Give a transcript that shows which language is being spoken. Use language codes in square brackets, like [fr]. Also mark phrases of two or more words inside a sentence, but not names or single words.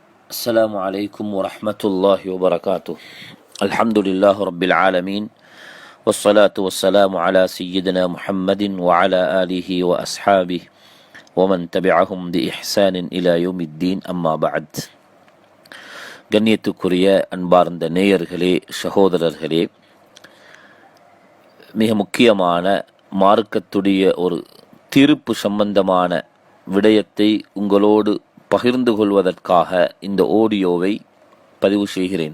[ar] السلام عليكم ورحمة الله وبركاته. الحمد لله رب العالمين، والصلاة والسلام على سيدنا محمد وعلى آله وأصحابه ومن تبعهم بإحسان إلى يوم الدين. أما بعد. [ta] கண்ணியத்துக்குரிய அன்பார்ந்த நேயர்களே, சகோதரர்களே, மிக முக்கியமான மார்க்கத்துடைய ஒரு தீர்ப்பு சம்பந்தமான விடயத்தை உங்களோடு பகிர்ந்து கொள்வதற்காக இந்த ஆடியோவை பதிவு செய்கிறேன்.